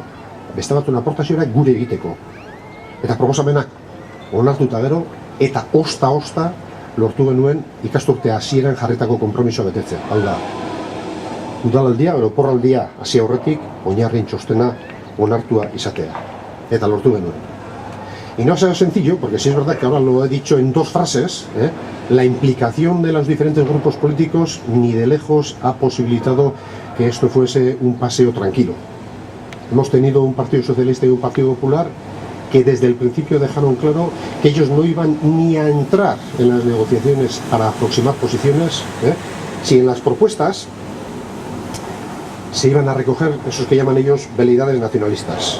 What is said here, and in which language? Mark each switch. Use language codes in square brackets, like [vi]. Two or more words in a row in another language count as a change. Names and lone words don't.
[eu] Beste batzuen aportazioak gure egiteko. Eta proposamenak onartuta gero, eta osta lortu genuen ikasturte hasieran jarritako konpromisoa betetzea. Hau da, udalaldia, oporraldia hasi aurretik, oinarrien txostena onartua izatea. Eta lortu genuen. [es] Y no ha sido sencillo, porque sí es verdad que ahora lo he dicho en 2 frases, la implicación de los diferentes grupos políticos ni de lejos ha posibilitado que esto fuese un paseo tranquilo. Hemos tenido un Partido Socialista y un Partido Popular que desde el principio dejaron claro que ellos no iban ni a entrar en las negociaciones para aproximar posiciones, si en las propuestas se iban a recoger esos que llaman ellos veleidades nacionalistas.